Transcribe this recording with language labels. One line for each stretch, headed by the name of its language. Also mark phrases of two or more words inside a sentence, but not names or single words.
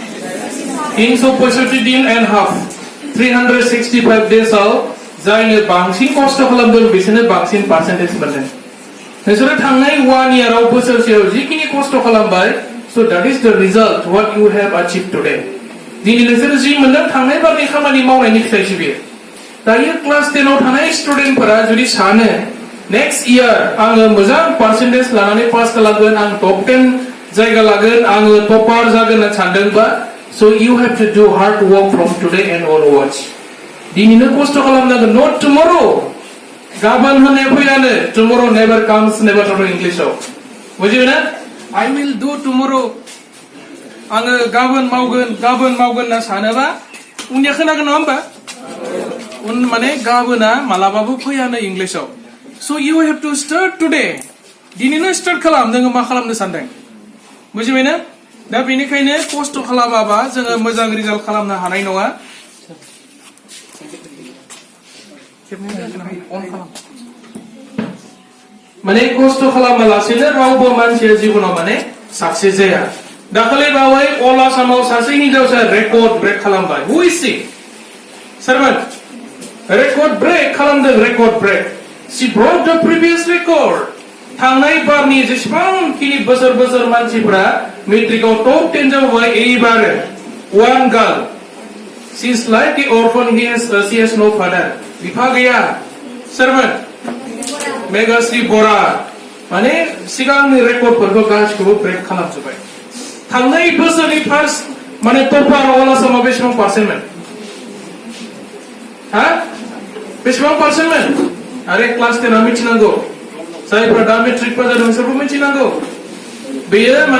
Bodo: 365 दिन
English: and half
Bodo: 365 days-आव जायनो बांसिन खस्थ' खालामदों बिसोरनो बांसिन पार्सेन्टेज मोनदों नोंसोरो थांनाय 1 year-आव बोसोरसेयाव जिखिनि खस्थ' खालामबाय
English: so that is the result what you have achieved today
Bodo: दिनै नोंसोरो जि मोनदों थांनाय बारनि खामानि मावनायनि फिथाइसो बेयो दायो क्लास 10-आव थानाय स्टुडेन्टफोरा जुदि सानो
English: next year
Bodo: आङो मोजां पार्सेन्टेज लानानै पास खालामगोन आं टप 10 जायगा लागोन आङो टपार जागोन होनना सानदोंबा
English: so you have to do hard work from today and onwards
Bodo: दिनैनो खस्थ' खालामनांगोन
English: not tomorrow
Bodo: गाबोन होननाय फैयानो
English: tomorrow never comes never talk
Bodo: इंग्लिशआव बुजिबाय ना
English: I will do tomorrow
Bodo: आङो गाबोन मावगोन होनना सानोबा उननिया खोनागोन नङा होमबा उन माने गाबोना मालाबाबो फैयानो इंग्लिशआव
English: so you have to start today
Bodo: दिनैनो स्टार्ट खालाम नोङो मा खालामनो सानदों बुजिबाय ना दा बेनिखायनो खस्थ' खालामाबा जोङो मोजां रिजाल्ट खालामनो हानाय नङा माने खस्थ' खालामालासेनो रावबो मानसिया जिबनाव माने साक्सेस जाया दाखालि बावै अल आसामाव सासे हिनजावसा रेकर्ड ब्रेक खालामबाय
English: who is she सोरमोन record break खालामदों record break she broke the previous
Bodo: रेकर्ड थांनाय बारनि जेसेबांखिनि बोसोर मानसिफोरा मेट्रिकआव टप 10 जाबाय एबार
English: one girl she is like the orphan she has no father
Bodo: बिफा गैया सोरमोन मेगाश्री बरा माने सिगांनि रेकर्डफोरखौ गासिखौबो ब्रेक खालामजोब्बाय थांनाय बोसोरनि फार्स्ट माने टपार अल आसामाव बेसेबां पार्सेन्टमोन हा बेसेबां पार्सेन्टमोन आरे क्लास 10 आ मिथिनांगौ जायफ्रा दा मेट्रिक पास जादों बिसोरबो मिथिनांगौ बेयो माने